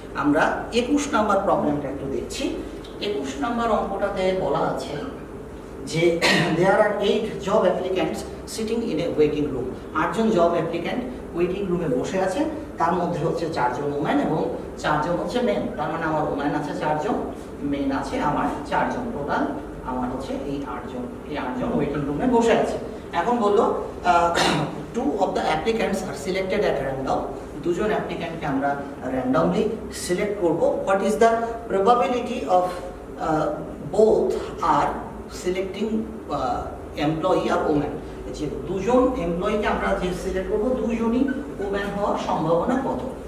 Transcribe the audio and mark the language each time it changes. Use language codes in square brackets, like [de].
[bn] আমরা 21 নাম্বার প্রবলেমটা একটু দেখছি। 21 নাম্বার অঙ্কটাতে বলা আছে যে [en] There are 8 job applicants sitting in a waiting room. [bn] 8 John job applicant waiting রুমে বসে আছে, তার মধ্যে হচ্ছে 4 জন ওম্যান এবং 4 জন হচ্ছে মেন। তার মানে আমার ওম্যান আছে 4 জন, মেন আছে আমার 4 জন, টোটাল আমার হচ্ছে এই 8 জন। এই 8 জন ওয়েটিং রুমে বসে আছে। এখন বললো [en] 2 of the applicants are selected at random। [bn] দুজন অ্যাপ্লিক্যান্টকে আমরা র্যান্ডমলি সিলেক্ট করব। [en] What is the probability of both are selecting employee are woman? [bn] যে দুজন এমপ্লয়িকে আমরা যে সিলেক্ট করবো দুজনই ওম্যান হওয়ার সম্ভাবনা কত?